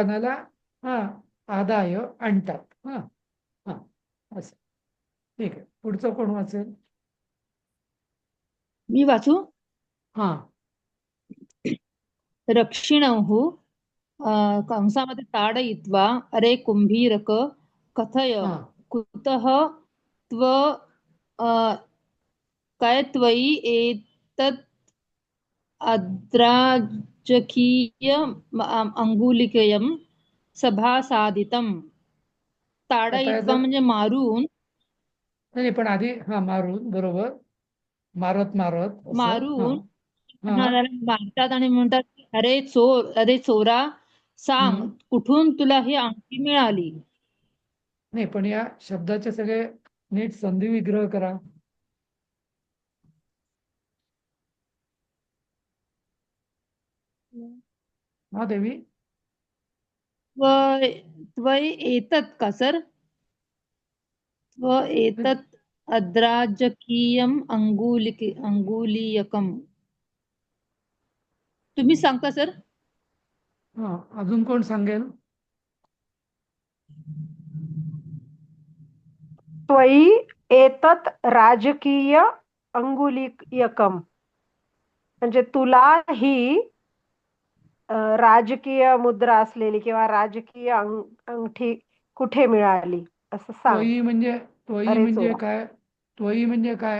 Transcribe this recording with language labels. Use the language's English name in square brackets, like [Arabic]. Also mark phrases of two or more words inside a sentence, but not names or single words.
[Marathi] बंदिवानाला हा आदाय आणतात. हा हा असं. ठीक आहे. पुढचं कोण वाचेल? मी वाचू? हा [Sanskrit] रक्षिणः कंसामध्ये ताडयित्वा अरे कुंभीरक कथय [Marathi] हा [Sanskrit] कुतः त्व अ, काय त्वयि एतत् अद्राजकीय अंगुलिकयं सभासादितं. [Marathi] आता ताडयित्वा याचं म्हणजे मारून, नाही पण आधी हा मारून, बरोबर. मारत मारत असं. हा मारून हा मारतात आणि म्हणतात की, अरे चोर, अरे चोरा, सांग हम्म. कुठून तुला ही अंगठी मिळाली. नाही पण या शब्दाचे सगळे नीट संधी विग्रह करा. हा देवी. [Sanskrit] त्वयि एतत् [Marathi] का सर? [Sanskrit] एतत् अद्राजकीयम अंगुलीयकम. [Marathi] तुम्ही सांगता सर? हा अजून कोण सांगेल? [Sanskrit] त्वयि एतत् राजकीय अंगुलीयकम, [Marathi] म्हणजे तुला ही राजकीय मुद्रा असलेली किंवा राजकीय अंगठी कुठे मिळाली असं सांग. त्वयी अरे म्हणजे चोरा, काय? त्वयी म्हणजे काय?